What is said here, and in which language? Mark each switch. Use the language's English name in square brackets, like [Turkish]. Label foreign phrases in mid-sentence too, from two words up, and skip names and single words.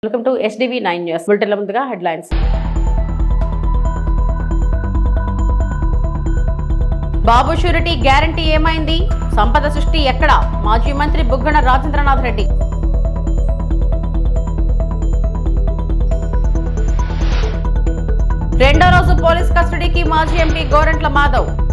[English] Welcome to SDV9 News. [Telugu] బులెటిన్ ల ముందుగా హెడ్‌లైన్స్. బాబు [English] surety guarantee [Telugu] ఏమైంది? సంపద సృష్టి ఎక్కడ? మాజీ మంత్రి బుగ్గన రాజేంద్రనాథ్ రెడ్డి. రెండో రోజు [English] police custodyki [Telugu] మాజీ ఎంపీ గోరంట్ల మాధవ్.